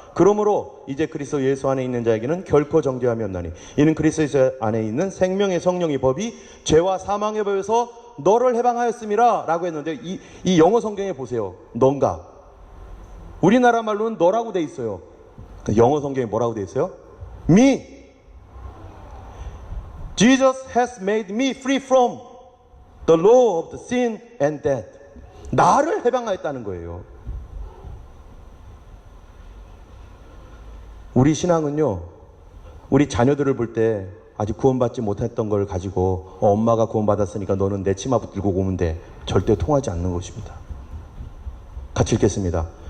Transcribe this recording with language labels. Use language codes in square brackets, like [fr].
[ko] 그러므로 이제 그리스도 예수 안에 있는 자에게는 결코 정죄함이 없나니 이는 그리스도 예수 안에 있는 생명의 성령의 법이 죄와 사망의 법에서 너를 해방하였음이라 라고 했는데, 이 영어 성경에 보세요. 넌가. 우리나라 말로는 너라고 돼 있어요. 영어 성경에 뭐라고 돼 있어요? [en] Me. Jesus has made me free from the law of the sin and death. [ko] 나를 해방하였다는 거예요. 우리 신앙은요, 우리 자녀들을 볼 때 아직 구원받지 못했던 걸 가지고 엄마가 구원받았으니까 너는 내 치마 붙들고 오면 돼, 절대 통하지 않는 것입니다. 같이 읽겠습니다.